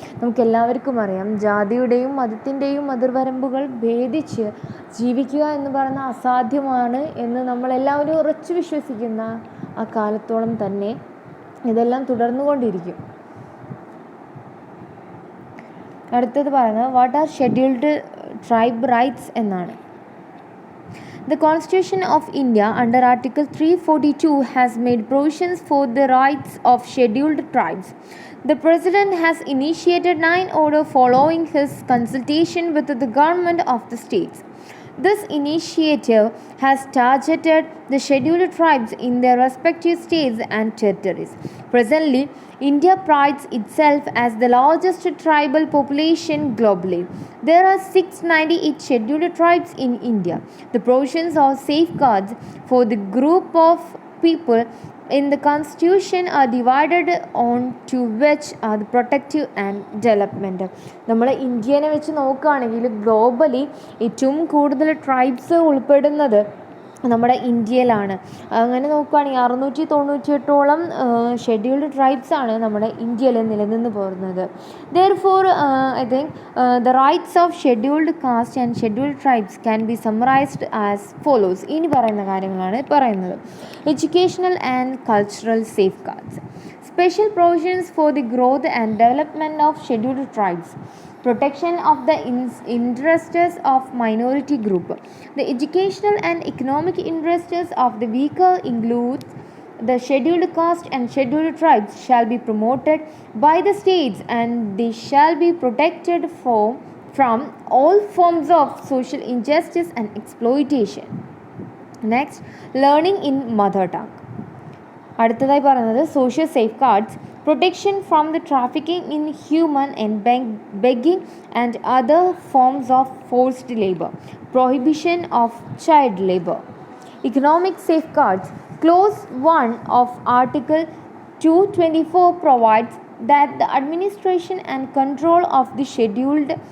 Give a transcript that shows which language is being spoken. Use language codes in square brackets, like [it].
[ml] നമുക്കെല്ലാവർക്കും അറിയാം, ജാതിയുടെയും മതത്തിൻ്റെയും അതിർവരമ്പുകൾ ഭേദിച്ച് ജീവിക്കുക എന്ന് പറയുന്ന അസാധ്യമാണ് എന്ന് നമ്മളെല്ലാവരും ഉറച്ചു വിശ്വസിക്കുന്ന ആ കാലത്തോളം തന്നെ ഇതെല്ലാം തുടർന്നുകൊണ്ടിരിക്കും. അടുത്തത് പറയുന്നത് [en] what are scheduled tribe rights [ml] എന്നാണ്. [en] The Constitution of India under Article 342 has made provisions for the rights of scheduled tribes. The President has initiated 9 orders following his consultation with the government of the states. This initiative has targeted the scheduled tribes in their respective states and territories. Presently, India prides itself as the largest tribal population globally. There are 698 scheduled tribes in India. The provisions or safeguards for the group of people in the Constitution are divided on to which are the protective and development. [ml] നമ്മൾ ഇന്ത്യനെ വെച്ച് നോക്കുകയാണെങ്കിൽ globally ഏറ്റവും കൂടുതൽ tribes ഉൾപ്പെടുന്നത് നമ്മുടെ ഇന്ത്യയിലാണ്. അങ്ങനെ നോക്കുകയാണെങ്കിൽ 698ഓളം ഷെഡ്യൂൾഡ് ട്രൈബ്സ് ആണ് നമ്മുടെ ഇന്ത്യയിൽ നിലനിന്ന് പോരുന്നത്. [en] Therefore, I think the rights of scheduled caste and scheduled tribes can be summarized as follows. [ml] ഇനി പറയുന്ന കാര്യങ്ങളാണ് പറയുന്നത്. [en] Educational and cultural safeguards. Special provisions for the growth and development of scheduled tribes. Protection of the interests of minority group. The educational and economic interests of the weaker includes the scheduled caste and scheduled tribes shall be promoted by the states and they shall be protected from all forms of social injustice and exploitation. Next, learning in mother tongue. [ml] അടുത്തതായി പറയുന്നത് social safe guards. [en] Protection from the trafficking in human and begging and other forms of forced labor. Prohibition of child labor. Economic safeguards. Clause 1 of Article 224 provides that the administration and control of the scheduled